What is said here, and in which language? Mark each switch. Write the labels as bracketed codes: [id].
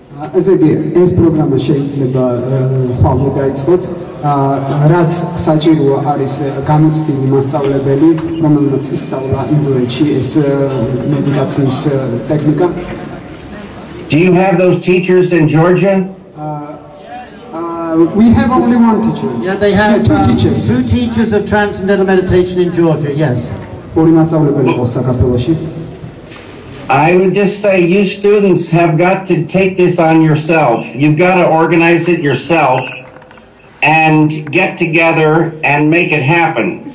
[ka] ეს პროგრამა შეიძლება ხვალ დაიწყოთ, რაც საჭიროა არის გამოცდილი მასწავლებელი, რომელმაც ისწავლა ინდოეთში ეს მედიტაციის ტექნიკა. [en] Do you have those teachers in Georgia? We have only one teacher. Yeah, they have two teachers. Two teachers of transcendental meditation in Georgia, yes. [ka] ორი მასწავლებელი ყავს საქართველოში. [en] I would just say you students have got to take this on yourself. You've got to organize it yourself and get together and make it happen.